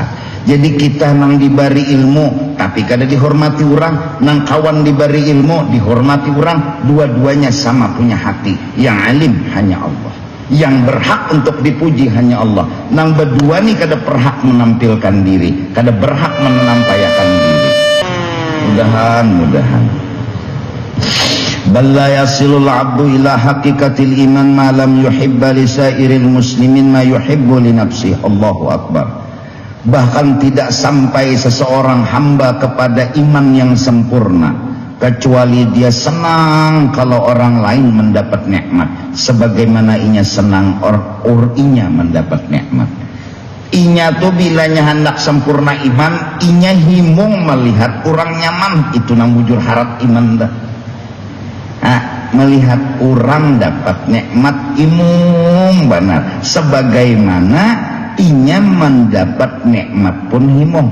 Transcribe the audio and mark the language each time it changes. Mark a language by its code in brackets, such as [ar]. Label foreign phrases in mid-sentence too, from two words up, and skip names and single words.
[bjn] Jadi kita nang diberi ilmu tapi kada dihormati orang, nang kawan diberi ilmu dihormati orang, dua-duanya sama punya hati. [id] Yang alim hanya Allah, yang berhak untuk dipuji hanya Allah. [bjn] Nang berdua nih kada berhak menampilkan diri, kada berhak menampayakan diri. [ar] Mudahan بل لا يصل العبد إلى حقيقة الإيمان ما لم يحب لسائر المسلمين ما يحب لنفسه. الله أكبر. [id] Bahkan tidak sampai seseorang hamba kepada iman yang sempurna kecuali dia senang kalau orang lain mendapat nikmat sebagaimana inya senang inya mendapat nikmat. [bjn] Inya tuh bilanya hendak sempurna iman, inya himung melihat orang nyaman, itu nang bujur harap iman dah. Melihat orang dapat nikmat imung benar, sebagaimana inya mendapat nikmat pun himung.